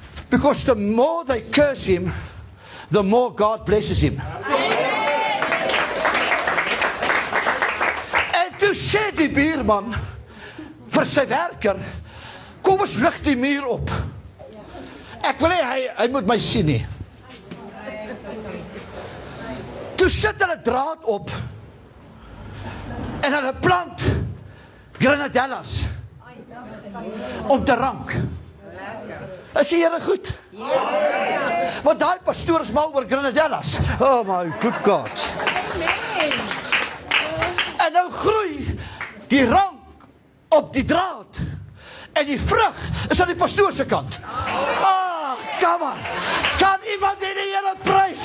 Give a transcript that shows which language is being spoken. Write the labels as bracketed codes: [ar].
[en] Because the more they curse him, the more God blesses him. [af] En toe sê die buurman vir sy werker, kom ons lig die muur op. Ek wil nie, hy moet my sien nie. Toe sit hulle draad op, en hulle plant granadellas, om te rank. Is die Here goed? Want daai pastoor is mal oor granadellas. [en] Oh my good God. [af] En nou groei die rank op die draad, en die vrug is aan die pastoor se kant. Kom aan, kan iemand die Here prys?